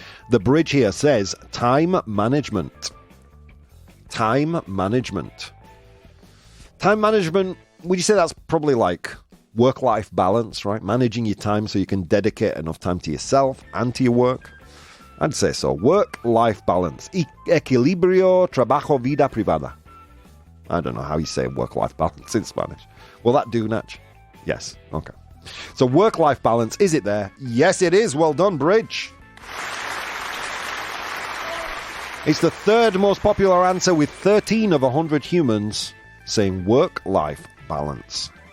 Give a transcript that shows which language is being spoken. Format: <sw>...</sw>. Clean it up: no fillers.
<en>The bridge here says time management. Time management. Time management, would you say that's probably like work-life balance, right? Managing your time so you can dedicate enough time to yourself and to your work? I'd say so. Work-life balance.</en> <es>Equilibrio, trabajo, vida privada.</es> <en>I don't know how you say work-life balance in Spanish. Will that do, Natch? Yes. Okay. So work-life balance, is it there? Yes, it is. Well done, Bridge. It's the 3rd most popular answer, with 13 of 100 humans saying work-life balance.</en>